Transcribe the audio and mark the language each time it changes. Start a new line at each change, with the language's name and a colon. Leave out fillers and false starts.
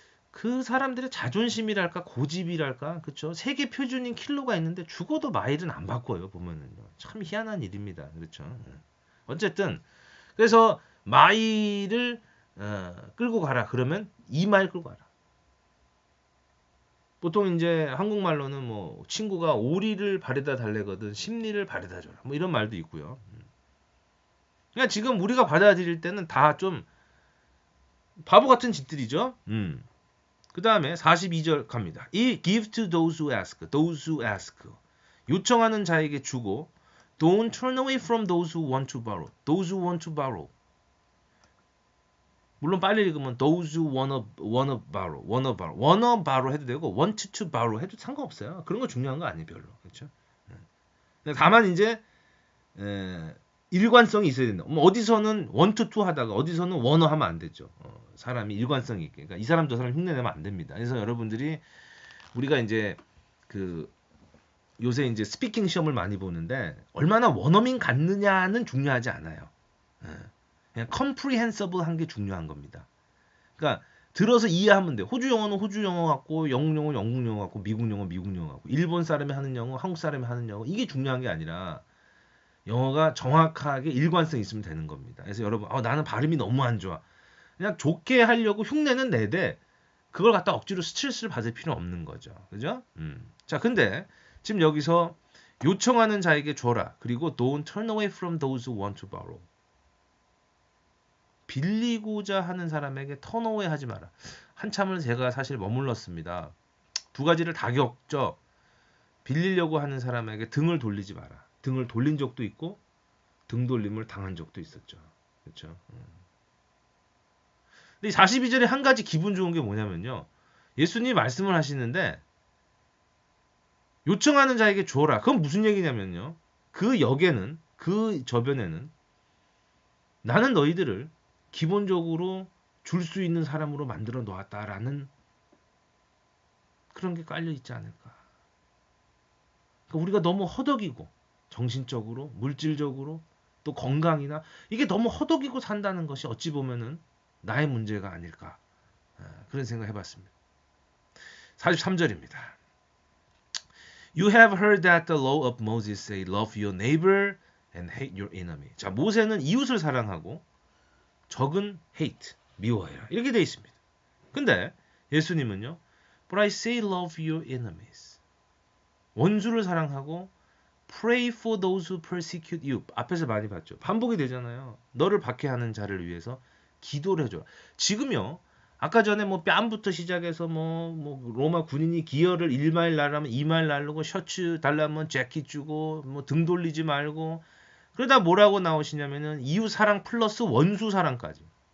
Korean: 그 사람들의 자존심이랄까 고집이랄까 그렇죠 세계 표준인 킬로가 있는데 죽어도 마일은 안 바꿔요 보면은요 참 희한한 일입니다 그렇죠 어쨌든 그래서 마일을 끌고 가라 그러면 2마일 끌고 가라 보통 이제 한국말로는 뭐 친구가 오리를 바래다 달래거든 심리를 바래다 줘라 뭐 이런 말도 있고요. 그러니까 지금 우리가 받아들일 때는 다 좀 바보 같은 짓들이죠. 그 다음에 42절 갑니다.
English: 이 give to those who ask, those who ask.
Korean: 요청하는 자에게 주고
English: don't turn away from those who want to borrow, those who want to borrow.
Korean: 물론 빨리 읽으면
English: those who wanna borrow
Korean: 해도 되고 want to borrow 해도 상관없어요. 그런 거 중요한 거 아니에요, 별로. 그렇죠? 다만 이제 일관성이 있어야 된다. 뭐 어디서는 want to 하다가 어디서는 wanna 하면 안 되죠. 사람이 일관성이 있게. 그러니까 이 사람 저 사람 흉내내면 안 됩니다. 그래서 여러분들이 우리가 이제 그 요새 이제 스피킹 시험을 많이 보는데 얼마나 원어민 같느냐는 중요하지 않아요. 그냥 comprehensible 한 게 중요한 겁니다. 그러니까 들어서 이해하면 돼. 호주 영어는 호주 영어 같고 영국 영어는 영국 영어 같고 미국 영어 미국 영어 같고 일본 사람이 하는 영어 한국 사람이 하는 영어 이게 중요한 게 아니라 영어가 정확하게 일관성 있으면 되는 겁니다. 그래서 여러분 나는 발음이 너무 안 좋아. 그냥 좋게 하려고 흉내는 내되 그걸 갖다 억지로 스트레스를 받을 필요는 없는 거죠. 그죠? 자 근데 지금 여기서 요청하는 자에게 줘라. 그리고
English: don't turn away from those who want to borrow.
Korean: 빌리고자 하는 사람에게 턴어웨이 하지 마라. 한참을 제가 사실 머물렀습니다. 두 가지를 다 겪죠. 빌리려고 하는 사람에게 등을 돌리지 마라. 등을 돌린 적도 있고 등 돌림을 당한 적도 있었죠. 그렇죠? 근데 42절에 한 가지 기분 좋은 게 뭐냐면요. 예수님이 말씀을 하시는데 요청하는 자에게 줘라. 그건 무슨 얘기냐면요. 그 역에는 그 저변에는 나는 너희들을 기본적으로 줄 수 있는 사람으로 만들어 놓았다라는 그런 게 깔려 있지 않을까. 그러니까 우리가 너무 허덕이고 정신적으로, 물질적으로, 또 건강이나 이게 너무 허덕이고 산다는 것이 어찌 보면은 나의 문제가 아닐까. 그런 생각 해봤습니다. 43절입니다.
English: You have heard that the law of Moses say, love your neighbor and hate your enemy.
Korean: 자, 모세는 이웃을 사랑하고 적은 hate, 미워해라. 이렇게 되어 있습니다. 근데 예수님은요.
English: But I say love your enemies.
Korean: 원수를 사랑하고
English: pray for those who persecute you.
Korean: 앞에서 많이 봤죠. 반복이 되잖아요. 너를 박해하는 자를 위해서 기도를 해줘라. 지금요. 아까 전에 뭐 뺨부터 시작해서 뭐 로마 군인이 기어를 1마일 날라면 2마일 날르고 셔츠 달라면 재킷 주고 뭐 등 돌리지 말고 그러다 뭐라고 나오시냐면은 이웃 사랑 플러스 원수 사랑까지.